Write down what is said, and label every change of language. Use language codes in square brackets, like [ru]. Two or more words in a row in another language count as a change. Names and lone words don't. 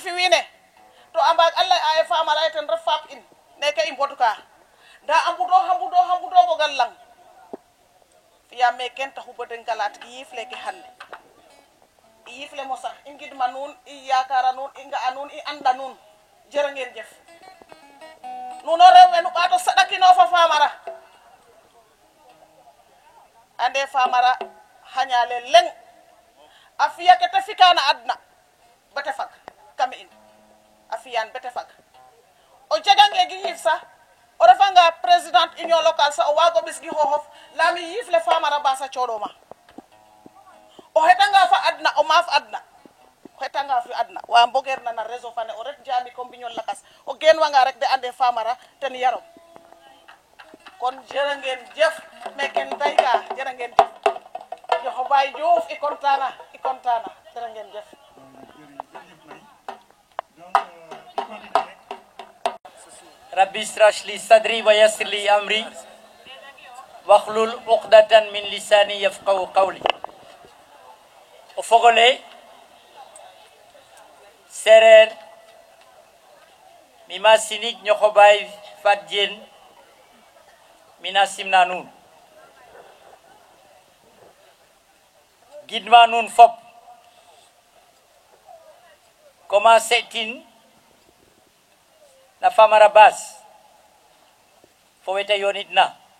[srr] fi wiine to a mbaag a lay aye famara ye ten ref faap in neke i mbod ka nda a mbudo bogal lang fiyame ken taxu bo den galat yiif leke hande yiif le mo sax i ngidma nuun i yakara nuun i nga'a nuun i anda nuun [wo] jërë ngeen jëf [srr] nuno rew we nu ɓaato saɗakino fa famara ande famara xañale leng a fiya ke te fikana adna bete fag kam in a fiyan bete fag o jegange gi yiif sax o refanga [fr] présidente union locale [srr] sax o waago ɓis gi xooxof lami yiif le famara basa coɗoma o xetanga fa adna o maaf adna o xetanga fi adna wa mbogeer na réseau fane o ret jaami ko mbiñol lakas o geen wanga rek de ande famara ten yarom kon [wo] jërë ngeen jëf [srr] meken dayka [wo] jërë ngeen jëf [srr] joxo Baye Diouf i contana [wo] jërë ngeen jëf [ar] رب اشرح لي صدري ويسر لي أمري واحلل عقدة من لساني يفقهوا قولي o fogole sereer mi ma sinig ñoxo Baye Fat Diène mina simna nuun gidma nuun fop commencé tin na famara bas fo wete yonit na